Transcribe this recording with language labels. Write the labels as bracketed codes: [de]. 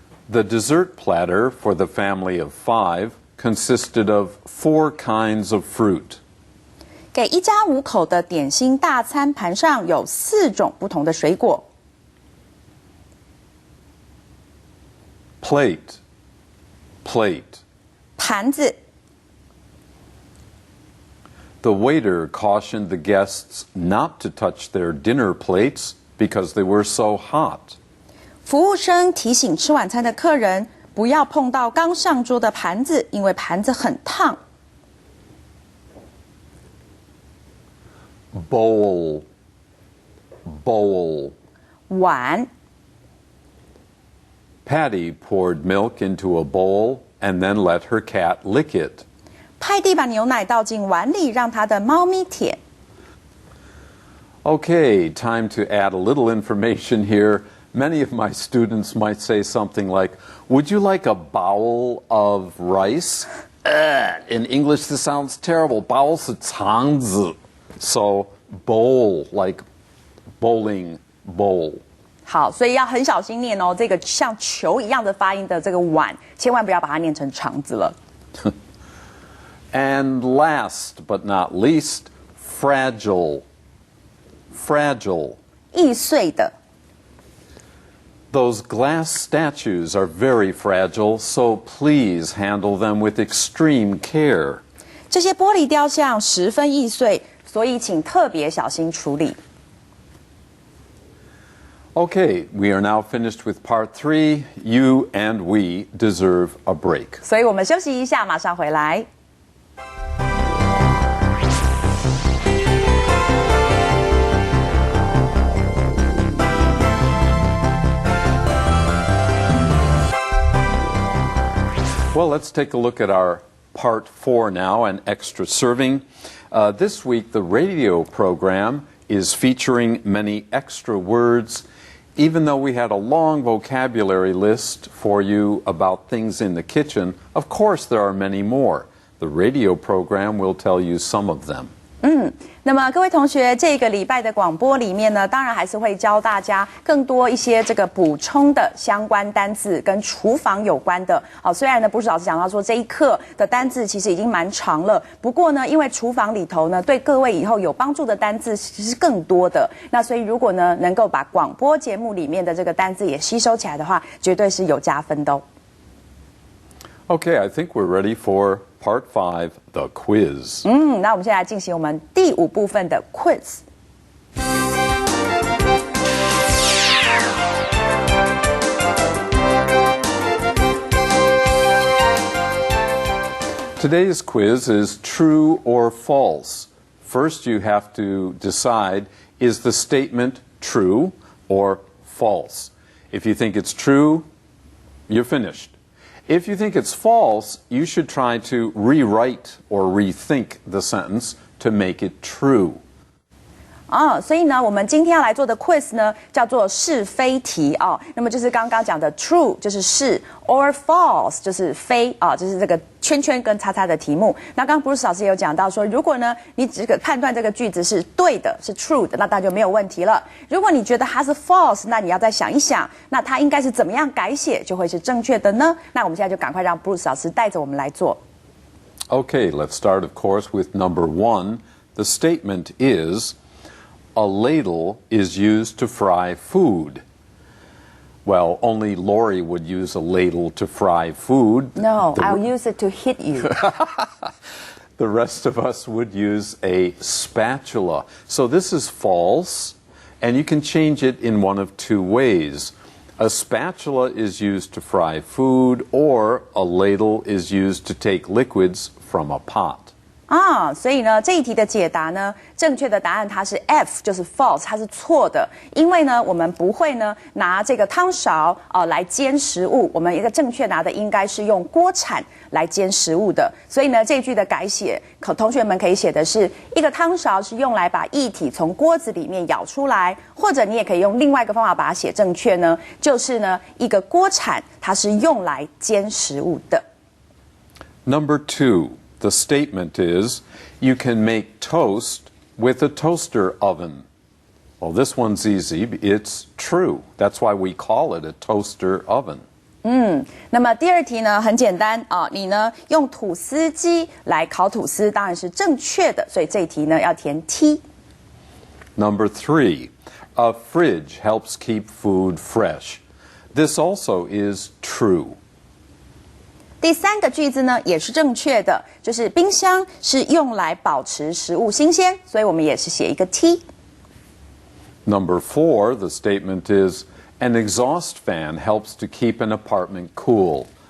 [en] The dessert platter for the family of 5 consisted of 4 kinds of fruit. [zh] 给一家5口的点心大餐盘上有4种不同的水果。 [en] Plate. Plate. [zh] 盘子。 [en] The waiter cautioned the guests not to touch their dinner plates because they were so hot. [zh] 服务生提醒吃晚餐的客人不要碰到刚上桌的盘子，因为盘子很烫。 [en] Bowl. Bowl. [zh] 碗。 [en] Patty poured milk into a bowl and then let her cat lick it. [zh] 派蒂把牛奶倒进碗里，让他的猫咪舔。 [en] Okay, time to add a little information here. Many of my students might say something like, "Would you like a bowl of rice?" In English, this sounds terrible. [zh] 包是肠子 [en] So bowl, like bowling bowl. [zh] 好，所以要很小心念哦。这个像球一样的发音的这个碗，千万不要把它念成肠子了。 [en] And last but not least, fragile. Fragile. [zh] 易碎的。 [en] Those glass statues are very fragile, so please handle them with extreme care. [zh] 这些玻璃雕像十分易碎，所以请特别小心处理。 [en] Okay, we are now finished with part 3. You and we deserve a break. [zh] 所以我们休息一下，马上回来。 [en] Well, let's take a look at our part 4 now, an extra serving. This week, the radio program is featuring many extra words. Even though we had a long vocabulary list for you about things in the kitchen, of course there are many more. The radio program will tell you some of them. [zh] 那么各位同学，这个礼拜的广播里面呢，当然还是会教大家更多一些这个补充的相关单字，跟厨房有关的。好，虽然呢，布什老师讲到说这一课的单字其实已经蛮长了，不过呢，因为厨房里头呢，对各位以后有帮助的单字其实更多的。那所以如果呢，能够把广播节目里面的这个单字也吸收起来的话，绝对是有加分的哦。 [en] Okay, I think we're ready for part 5, the quiz. [zh] 那我们现在来进行我们第5部分的 quiz。 [en] Today's quiz is true or false. First, you have to decide, is the statement true or false? If you think it's true, you're finished. If you think it's false, you should try to rewrite or rethink the sentence to make it true. [zh] 所以呢，我们今天要来做的 quiz 呢，叫做是非题哦。那么就是刚刚讲的 true 就是是 ， [en] or false [zh] 就是非啊，就是这个圈圈跟叉叉的题目。那刚刚 Bruce 老师也有讲到说，如果呢你这个判断这个句子是对的，是 true 的，那当然就没有问题了。如果你觉得它是 false， 那你要再想一想，那它应该是怎么样改写就会是正确的呢？那我们现在就赶快让 Bruce 老师带着我们来做。 [en] Okay, let's start, of course, with number 1. The statement is, a ladle is used to fry food. Well, only Lori would use a ladle to fry food. No, I'll use it to hit you. The rest of us would use a spatula. So this is false, and you can change it in one of 2 ways. A spatula is used to fry food, or a ladle is used to take liquids from a pot. [zh] 所以呢，这一题的解答呢，正确的答案它是 F， 就是 false， 它是错的。因为呢，我们不会呢拿这个汤勺来煎食物，我们一个正确拿的应该是用锅铲来煎食物的。所以呢，这一句的改写，同学们可以写的是一个汤勺是用来把液体从锅子里面舀出来，或者你也可以用另外一个方法把它写正确呢，就是呢一个锅铲它是用来煎食物的。 [en] Number 2. The statement is, you can make toast with a toaster oven. Well, this one's easy. It's true. That's why we call it a toaster oven. [zh] 那么第2题呢很简单你呢用吐司机来烤吐司当然是正确的，所以这一题呢要填 T。 [en] Number 3, a fridge helps keep food fresh. This also is true. [zh] 第3个句子呢也是正确的，就是冰箱是用来保持食物新鲜，所以我们也是写一个 T。 [en] Number 4, the statement is, an exhaust fan helps to keep an apartment cool.